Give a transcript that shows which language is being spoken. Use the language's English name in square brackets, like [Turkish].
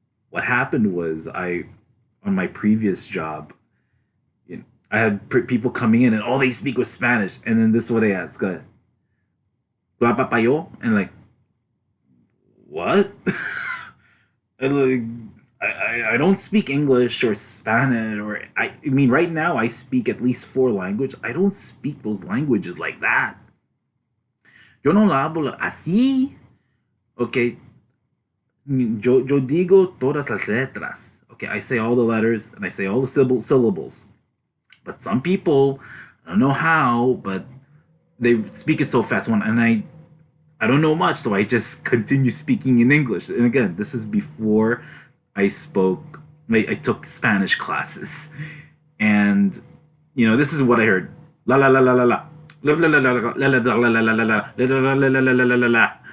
[English] What happened was on my previous job, I had people coming in and all they speak was Spanish, and then this is what they ask, papayo, and like, what? And like, I don't speak English or Spanish, or I mean right now I speak at least 4 languages. I don't speak those languages like that. [Spanish] Yo no la hablo así. Okay, yo digo todas las letras. [English] Okay, I say all the letters and I say all the syllables. But some people, I don't know how, but they speak it so fast. And I don't know much, so I just continue speaking in English. And again, this is before I took Spanish classes, and this is what I heard: la la la la la la, la la la la la la la la la la la la la.